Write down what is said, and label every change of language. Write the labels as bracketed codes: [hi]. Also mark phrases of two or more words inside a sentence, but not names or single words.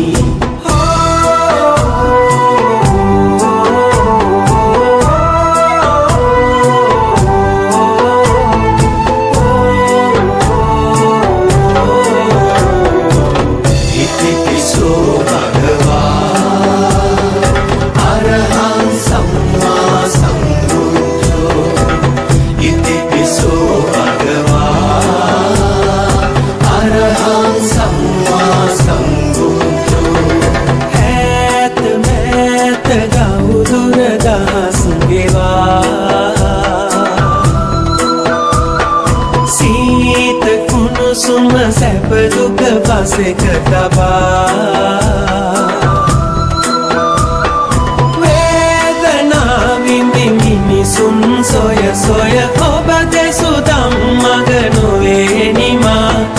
[pi] ඉතිපිසෝ භගවා අරහං සම්මා සම්බුද්ධෝ ඉතිපිසෝ භගවා අරහං සම්මා සම්බුද්ධෝ [si] ඈත මෑත ගෞදුර දහස් ගෙවා සීත කුණුසුම සැප දුක පසෙක තබා මිනිසුන් සොය සොය ඔබ දෙසු ධම්මග නොවේ නිමා